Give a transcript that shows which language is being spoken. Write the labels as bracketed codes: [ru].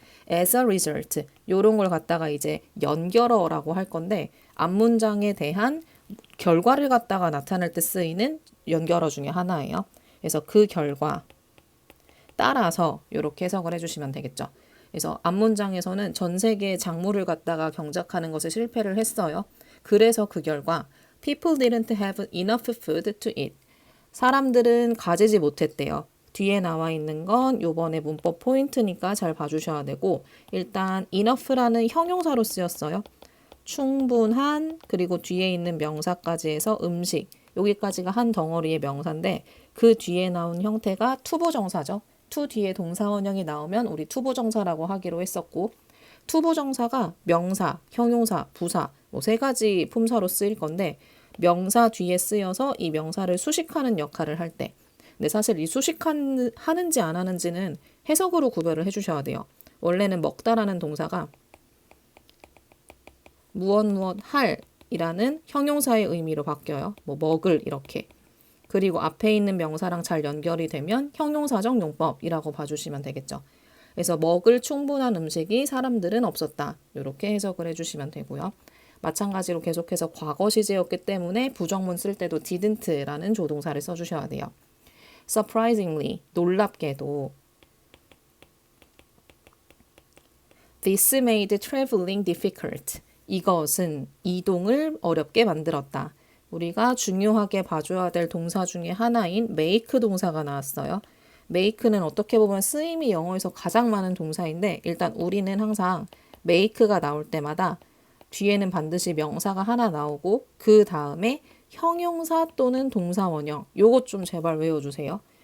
[en] As a result, [ko] 요런 걸 갖다가 이제 연결어라고 할 건데 앞문장에 대한 결과를 갖다가 나타낼 때 쓰이는 연결어 중에 하나예요. 그래서 그 결과 따라서 이렇게 해석을 해주시면 되겠죠. 그래서 앞문장에서는 전 세계의 작물을 갖다가 경작하는 것에 실패를 했어요. 그래서 그 결과 [en] People didn't have enough food to eat. [ko] 사람들은 가지지 못했대요. 뒤에 나와 있는 건 요번에 문법 포인트니까 잘 봐주셔야 되고 일단 enough라는 형용사로 쓰였어요. 충분한 그리고 뒤에 있는 명사까지 해서 음식 여기까지가 한 덩어리의 명사인데 그 뒤에 나온 형태가 투부정사죠. to 뒤에 동사원형이 나오면 우리 투부정사라고 하기로 했었고 투부정사가 명사, 형용사, 부사 뭐 세 가지 품사로 쓰일 건데 명사 뒤에 쓰여서 이 명사를 수식하는 역할을 할 때 근데 사실 이 수식하는지 안 하는지는 해석으로 구별을 해주셔야 돼요. 원래는 먹다라는 동사가 무엇 할 이라는 형용사의 의미로 바뀌어요. 뭐 먹을 이렇게. 그리고 앞에 있는 명사랑 잘 연결이 되면 형용사적 용법이라고 봐주시면 되겠죠. 그래서 먹을 충분한 음식이 사람들은 없었다. 이렇게 해석을 해주시면 되고요. 마찬가지로 계속해서 과거 시제였기 때문에 부정문 쓸 때도 didn't라는 조동사를 써주셔야 돼요. [en] Surprisingly, [ko] 놀랍게도 [en] This made traveling difficult. [ko] 이것은 이동을 어렵게 만들었다. 우리가 중요하게 봐줘야 될 동사 중에 하나인 make 동사가 나왔어요. make는 어떻게 보면 쓰임이 영어에서 가장 많은 동사인데 일단 우리는 항상 make가 나올 때마다 뒤에는 반드시 명사가 하나 나오고 그 다음에 형용사 또는 동사 원형 요것 좀 제발 외워주세요.